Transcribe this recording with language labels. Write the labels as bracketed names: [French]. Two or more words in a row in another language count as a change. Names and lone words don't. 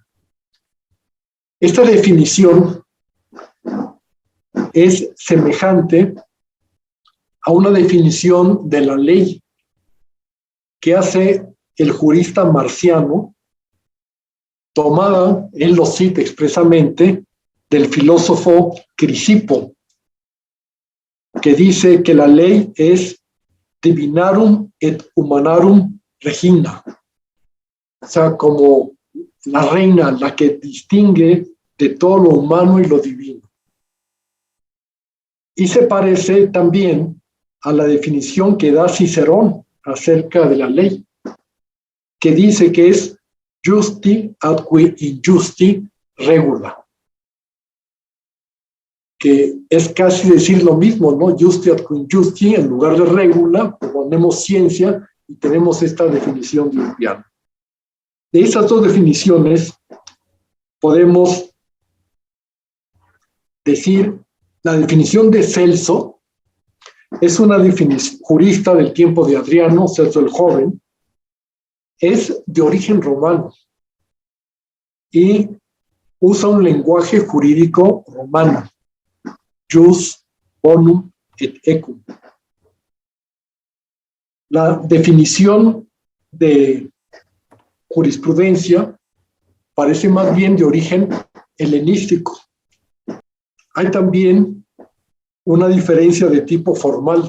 [Spanish] Esta definición es semejante a una definición de la ley que hace el jurista marciano, tomada, él lo cita expresamente, del filósofo Crisipo, que dice que la ley es [Latin] divinarum et humanarum regina, [Spanish] o sea, como la reina, la que distingue de todo lo humano y lo divino. Y se parece también a la definición que da Cicerón acerca de la ley, que dice que es [Latin] justi ad qui injusti regula, [Spanish] que es casi decir lo mismo, ¿no? [Latin] Justi ad qui injusti, [Spanish] en lugar de regula, ponemos ciencia y tenemos esta definición de Ulpiano. De esas dos definiciones podemos decir, la definición de Celso es una definición jurista del tiempo de Adriano, Celso el Joven, es de origen romano y usa un lenguaje jurídico romano, jus, [Latin] bonum et ecum. [Spanish] La definición de jurisprudencia parece más bien de origen helenístico. Hay también una diferencia de tipo formal.